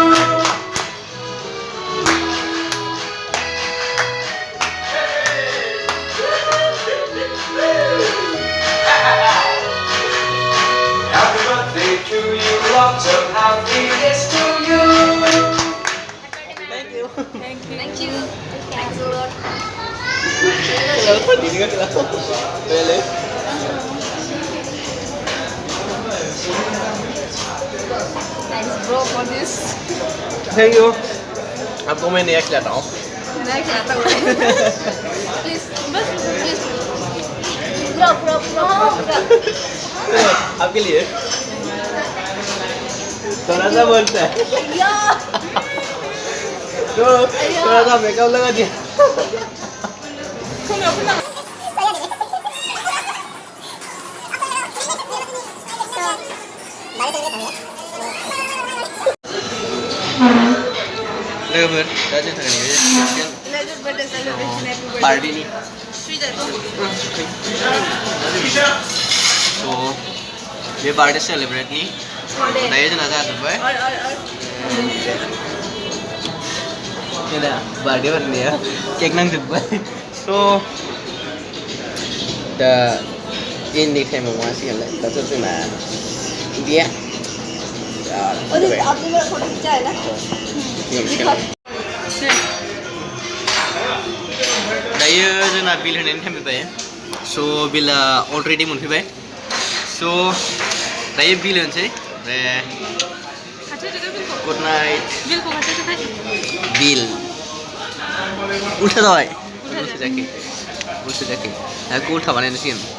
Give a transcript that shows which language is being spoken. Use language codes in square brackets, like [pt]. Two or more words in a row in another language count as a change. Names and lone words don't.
[en] Happy birthday to you, lots of happiness to you. Thank you. Thank you. Thanks a lot. [ms] Kenapa ini kan kenapa? Boleh. [en] Thanks bro for this. Thank you. [hi] आपको मैं नया खिलाता हूँ. मैं खिलाता हूँ. Please, बस please. पूरा. आपके लिए. थोड़ा सा बोलता है. तो थोड़ा सा मेकअप लगा दिया. [brx] लोगोफोर दा जों थांगोन [en] Legend birthday celebration everybody. [brx] पार्टीनि [en] Sweet aja. [brx] स' बे बार्थडे सेलिब्रेटनि दायो जोंना जाजोब्बाय जोंना बार्थडे बानायनाया केक नांजोब्बाय स' दा इन्डिं टाइमाव मासिगोनलाय दाथ' जोंना गैया [hi] आपने मेरा फोटो खींचा है ना? [brx] दायो जोंना बिल होनायनि टाइम फैबाय स' बिला अलरेडि मोनफैबाय स' दायो बिल होनोसै ओमफ्राय [en] good night [brx] बिल उल्था जाबाय उल्था जायाखै दा उल्था बानायनोसिगोन